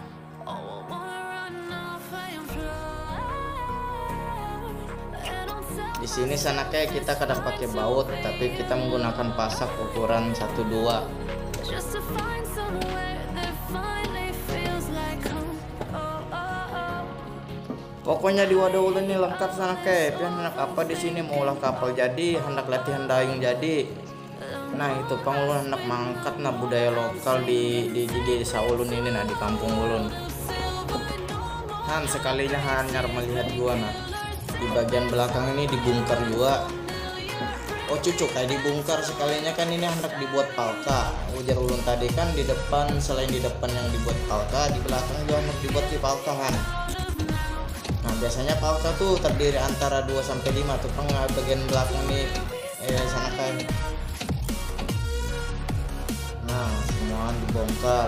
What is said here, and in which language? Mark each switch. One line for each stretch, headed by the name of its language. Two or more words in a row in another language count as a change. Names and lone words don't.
Indonesian: Di sini sana kayak kita kadang pakai baut, tapi kita menggunakan pasak ukuran 1-2.
Banjar: Pokoknya di wadah ulun ini lengkap sana kayak. Hendak apa di sini mau olah kapal jadi, hendak latihan dayung jadi. Nah itu pang ulun hendak mangkat nah budaya lokal di desa ulun ini nah, di kampung ulun. Han sekalinya hanyar melihat gua nah.
Indonesian: Di bagian belakang ini dibongkar juga. Oh cucuk kayak dibongkar sekalinya kan ini hendak dibuat palka.
Banjar: Ujar ulun tadi kan di depan, selain di depan yang dibuat palka, di belakang juga hendak dibuat di palka Han. Nah biasanya palka tuh terdiri antara 2-5 tuh pang bagian belakang nih sana kan.
Indonesian: Nah semua dibongkar.